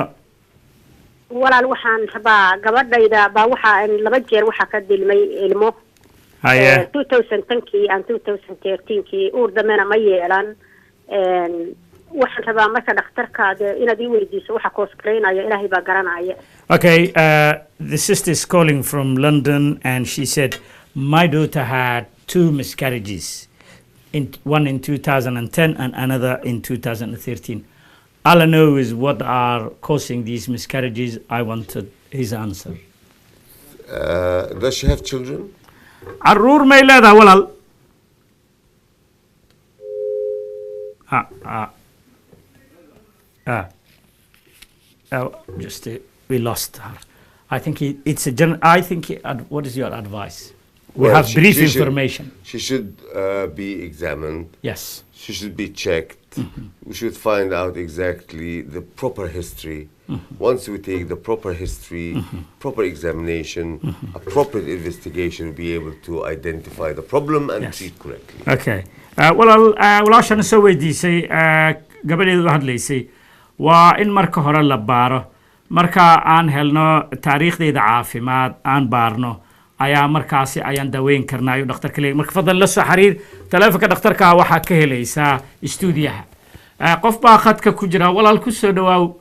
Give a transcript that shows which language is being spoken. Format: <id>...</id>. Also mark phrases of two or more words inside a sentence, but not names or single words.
<so>walaal waxaan rabaa gabadhayda baa waxaa laba jeer waxaa ka dilmay ilmo haye 2010kii and 2013kii uur dambena ma yeelan waxaan rabaa marka dhakhtarkaada inaad ii weydiiso waxa koosgareynaya ilaahay baa garanaya.</so> <en>Okay, the sister is calling from London and she said my daughter had 2 miscarriages, one in 2010 and another in 2013. All I know is what are causing these miscarriages. I wanted his answer. Does she have children?</en> <so>Arur may leedahay walaal.</so> <en>Just we lost her. I think it's a I think what is your advice? We have brief information. She should be examined. Yes. She should be checked. We should find out exactly the proper history. Once we take the proper history, proper examination, appropriate investigation, we'll be able to identify the problem and treat correctly. Okay.</en> <so>walaashana soo weydiisay gabadheedu u hadlaysay waa in marka hore la baaro marka aan helno taariikhdeeda caafimaad aan baarno ayaa markaasi ayaan daweyn karnaa ayuu dhakhtarka leeyahay marka fadlan la soo xiriir taleefanka dhakhtarka waxaa ka helaysaa istuudiyaha qof baa khadka ku jira walaal ku soo dhawaaw</so>